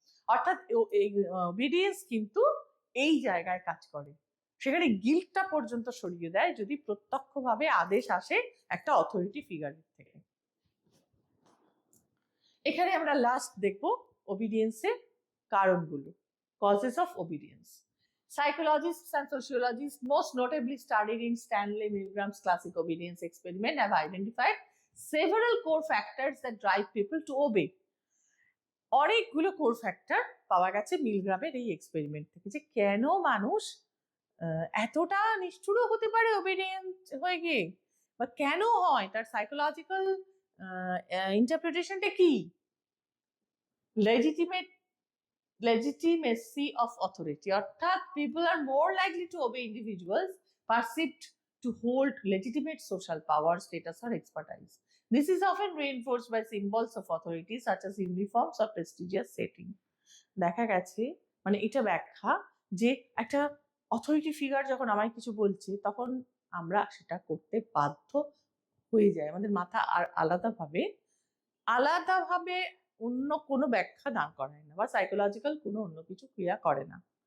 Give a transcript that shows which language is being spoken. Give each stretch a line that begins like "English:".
Bangla: অর্থাৎ ওবিডিয়েন্স কিন্তু এই জায়গায় কাজ করে, সেখানে গিল্টটা পর্যন্ত সরিয়ে দেয় যদি প্রত্যক্ষভাবে আদেশ আসে একটা অথরিটি ফিগারের থেকে। এখানে আমরা লাস্ট দেখবো ওবিডিয়েন্সের কারণগুলো, causes of obedience.
English: Psychologists and sociologists, most notably studied in Stanley Milgram's classic obedience experiment, have identified several core factors that drive people to obey.
Bangla: অনেকগুলো কোর ফ্যাক্টর পাওয়া গেছে মিলগ্রামের এই এক্সপেরিমেন্ট থেকে, যে কেন মানুষ এতটা নিষ্ঠুর হতে পারে ওবিডিয়েন্ট হয়ে গিয়ে, বা কেন হয়, তার সাইকোলজিক্যাল ইন্টারপ্রিটেশনটা কি।
English: legitimacy of authority, অর্থাৎ people are more likely to obey individuals perceived to hold legitimate social power, status or expertise. This is often reinforced by symbols of authority such as uniforms or prestigious setting.
Bangla: দেখা গেছে মানে এটা ব্যাখ্যা যে একটা authority figure যখন আমায় কিছু বলছে তখন আমরা সেটা করতে বাধ্য হয়ে যাই, আমাদের মাথা আর আলাদাভাবে অন্য কোনো ব্যাখ্যা দান করায় না বা সাইকোলজিক্যাল কোনো অন্য কিছু ক্রিয়া করে না।